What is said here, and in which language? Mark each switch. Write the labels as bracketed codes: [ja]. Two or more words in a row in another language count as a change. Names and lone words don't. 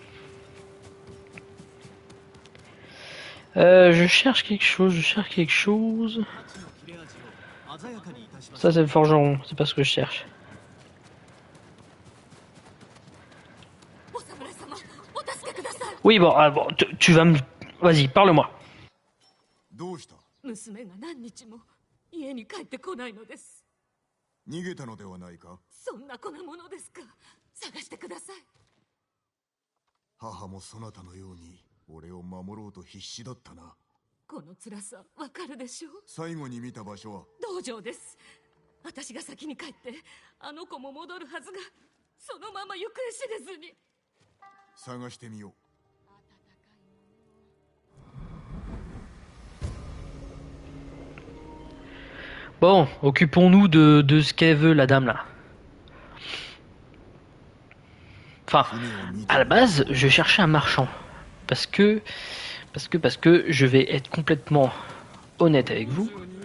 [fr] Je cherche quelque chose. Ça c'est le forgeron, c'est pas ce que je cherche. Oui bon, bon tu vas me... Vas-y, parle-moi. [ja] 娘が何日も家に帰ってこないのです。逃げたのではないか。そんな子なものですか。探してください。母もそなたのように俺を守ろうと必死だったな。この辛さわかるでしょう。最後に見た場所は道場です。私が先に帰ってあの子も戻るはずがそのまま行方知れずに。探してみよう。 [fr] Bon, occupons-nous de ce qu'elle veut, la dame là. Enfin, à la base, je cherchais un marchand. Parce que je vais être complètement honnête avec vous.